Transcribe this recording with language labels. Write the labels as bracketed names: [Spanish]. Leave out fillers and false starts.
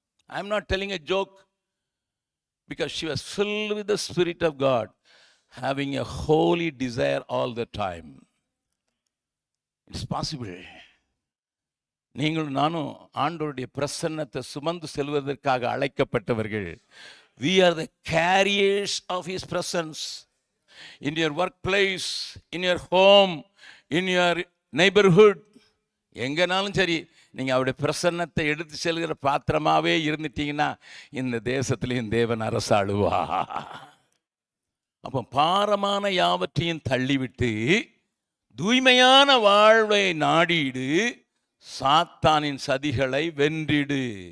[English] I am not telling a joke, because she was filled with the spirit of God, having a holy desire all the time. It's possible. [Tamil] நீங்களும் நானும் ஆண்டவருடைய பிரசன்னத்தை சுமந்து செல்வதற்காக அழைக்கப்பட்டவர்கள். [English] We are the carriers of His presence in your workplace, in your home, in your neighborhood. [Tamil] எங்கனாலும் சரி, நீங்கள் அவருடைய பிரசன்னத்தை எடுத்து செல்கிற பாத்திரமாகவே இருந்துட்டீங்கன்னா இந்த தேசத்திலையும் தேவன் அரசாளுவா. அப்போ பாரமான யாவற்றையும் தள்ளிவிட்டு தூய்மையான வாழ்வை நாடிடு, சாத்தானின் சதிகளை வென்றிடு.